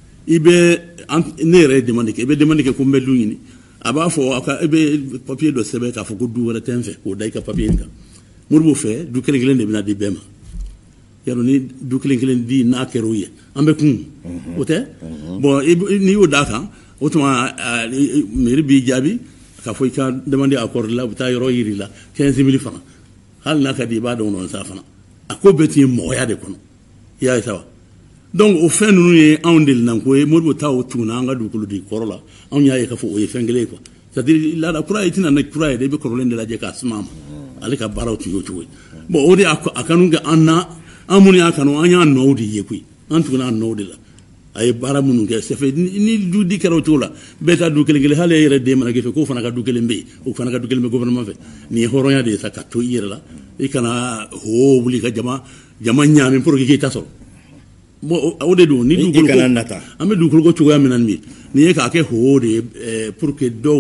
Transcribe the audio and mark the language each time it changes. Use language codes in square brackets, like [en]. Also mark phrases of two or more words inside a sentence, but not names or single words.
[bm] i bɛ ne yɛrɛ demande kɛ i bɛ demande kɛ ko n bɛ du ɲini a b'a fɔ i bɛ papier dɔ sɛbɛn k'a fɔ ko du wɛrɛ tɛ n fɛ k'o da i ka papier in kan Modibo fɛ du kelen kelen de bɛna di bɛɛ ma yarɔ ni du kelen kelen di n'a kɛra o ye an bɛ kun o tɛ bon n'i y'o d'a kan o tuma mairie b'i jaabi k'a fɔ i ka demande accord la u bɛ taa yɔrɔ yiri la 15,000 francs hali n'a ka di i b'a dɔn nɔ sa fana a ko bɛɛ tun ye mɔgɔya de kɔnɔ i y'a ye sa wa donc o fɛn ninnu ye anw delilan ko ye Modibo ta o tuguna an ka dugukolo di kɔrɔ la anw y'a ye k'a fɔ o ye fɛn kelen ye quoi c'est-à-dire laada kura ye tɛna na kura ye dɛ i bɛ kɔrɔlen de lajɛ k'a suma ma ale ka baaraw tun y'o cogo ye bon o de a kanu kɛ an na an minnu y'a kanu an y'a nɔw de ye koyi an tuguna a nɔw de la a ye baara minnu kɛ [fr] c'est fait [bm] ni du di kɛra o cogo la bɛɛ ka du kelen kelen hali e yɛrɛ den mana kɛ fɛ k'o fana ka du kelen bɛ yen o fana ka du kelen bɛ gouvernement fɛ nin ye hɔrɔnya de ye sa ka to i yɛrɛ la i kana wuli ka jama ɲaamin [fr] pour que [bm] k'i ta sɔrɔ bon o de don ni dugukolo ko an bɛ dugukolo ko cogoya min na nin ye nin ye k'a kɛ ho de ye [fr] pour que [bm] dɔw